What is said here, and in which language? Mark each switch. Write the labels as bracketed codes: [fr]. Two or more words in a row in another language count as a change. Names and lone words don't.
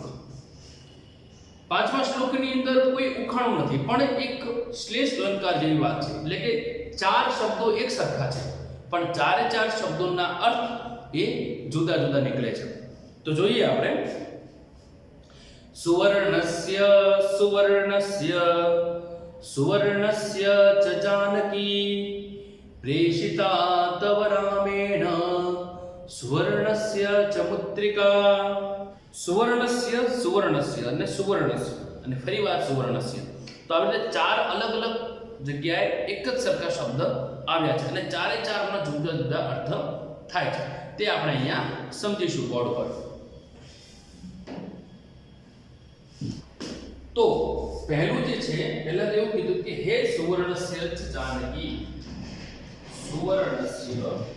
[gu] પાંચમા શ્લોકની અંદર કોઈ ઉખાણું નથી, પણ એક શ્લેષ અલંકાર જેવી વાત છે. એટલે કે ચાર શબ્દો એક સરખા છે, પણ ચારે ચાર શબ્દોના અર્થ એ જુદા જુદા નીકળે છે. તો જોઈએ આપણે [sa] सुवर्णस्य सुवर्णस्य सुवर्णस्य च जानकी प्रेषिता तव रामेण सुवर्णस्य च मुद्रिका सुवर्णस्य [gu] सुवर्णस्य અને સુવર્ણસ્ય અને ફરીવાર સુવર્ણસ્ય તો આવી રીતે ચાર અલગ અલગ જગ્યાએ એક જ સરખા શબ્દ આવ્યા છે અને ચારે ચારના જુદા જુદા અર્થ થાય છે તે આપણે અહીંયા સમજીશું બોર્ડ પર તો પહેલું જે છે પહેલા તો એવું કીધું કે હે [sa] सुवर्णस्य च जानकी सुवर्णस्य